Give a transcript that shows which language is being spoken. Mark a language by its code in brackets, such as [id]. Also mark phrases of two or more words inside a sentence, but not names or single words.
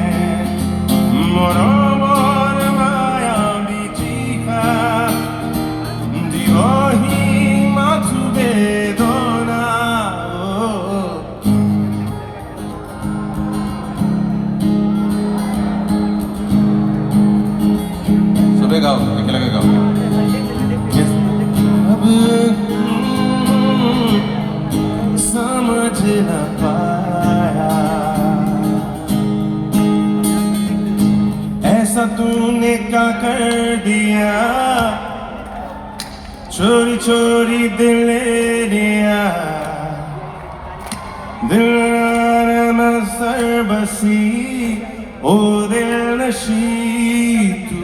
[as] মৰমৰ মায়াবী তৃষা দিবহি মাথো বেদনা চবে গাও একেলগে গাও [hi] समझ न पाया ऐसा तूने क्या कर दिया चोरी चोरी दिल ले लिया दिल में सर बसी ओ दिल नशी